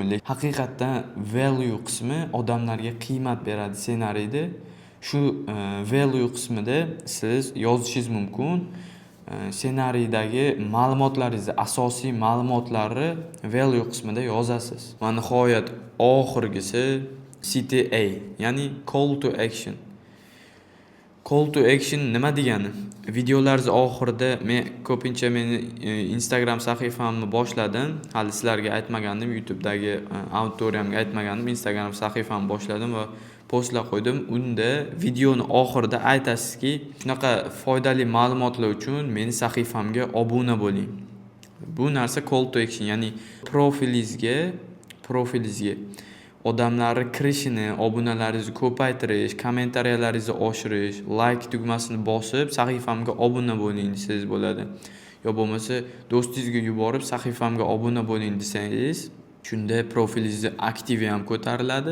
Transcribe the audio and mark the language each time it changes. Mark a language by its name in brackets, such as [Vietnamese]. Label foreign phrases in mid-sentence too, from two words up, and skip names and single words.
[Uzbek] Lekin haqiqatdan value qismi odamlarga qiymat beradi ssenariyda. Shu value qismida siz yozishingiz mumkin. Ssenariydagi ma'lumotlaringizni, asosiy ma'lumotlarni value qismida yozasiz. Va nihoyat oxirgisi CTA, ya'ni [English] call to action. Call to action [Uzbek] nima degani? Videolarning oxirida men ko'pincha meni Instagram sahifamni boshladim. Hali sizlarga aytmagandim, YouTube'dagi auditoriyamga aytmagandim. Instagram sahifamni boshladim va postlar qo'ydim. Unda videoni oxirida aytasizki, shunaqa foydali ma'lumotlar uchun meni sahifamga obuna bo'ling. Bu narsa [English] call to action, [Uzbek] ya'ni profilingizga odamlarni kirishini, obunalaringizni ko'paytirish, kommentariyalaringizni oshirish, like tugmasini bosib sahifamga obuna bo'ling desangiz bo'ladi. Yo bo'lmasa do'stingizga yuborib sahifamga obuna bo'ling desangiz, shunda profilingizni aktivi ham ko'tariladi.